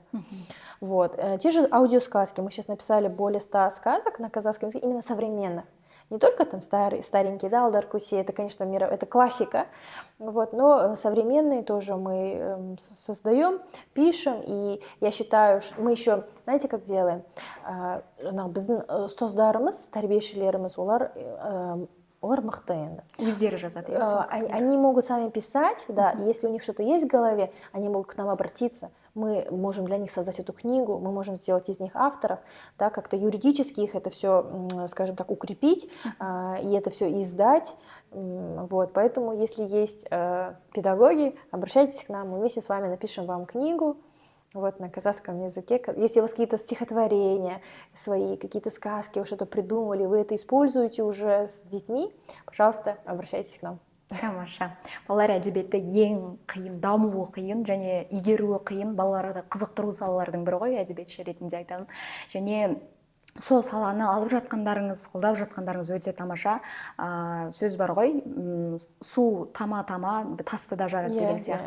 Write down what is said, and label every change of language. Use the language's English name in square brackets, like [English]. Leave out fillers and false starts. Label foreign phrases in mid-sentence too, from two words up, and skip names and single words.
[Russian] Вот. Те же аудиосказки. Мы сейчас написали более 100 сказок на казахском языке, именно современных. Не только там старенькие, да, Алдар Куси, это, конечно, это классика, вот, но современные тоже мы создаем, пишем, и я считаю, что мы еще, знаете, как делаем? [Kazakh] Біздің ұстаздарымыз, тәрбиешілеріміз, олар мықты енді. Өздері жазады. [Russian] Они могут сами писать, да, и если у них что-то есть в голове, они могут к нам обратиться. Мы можем для них создать эту книгу, мы можем сделать из них авторов, да, как-то юридически их это все, скажем так, укрепить и это все издать. Вот, поэтому, если есть педагоги, обращайтесь к нам, мы вместе с вами напишем вам книгу. Вот, на казахском языке. Если у вас какие-то стихотворения свои, какие-то сказки, вы что-то придумали, вы это используете уже с детьми, пожалуйста, обращайтесь к нам. [Kazakh] Тамаша. Балалар әдебиеті ең қиын, дамуы қиын, және игеруі қиын, балаларды қызықтыру салалардың бірі ғой, әдебиетші ретінде айтамын. Және сол саланы алып жатқандарыңыз, қолдап жатқандарыңыз өте тамаша. Сөз бар ғой, су тама-тама тасты да жарады деген сияқты.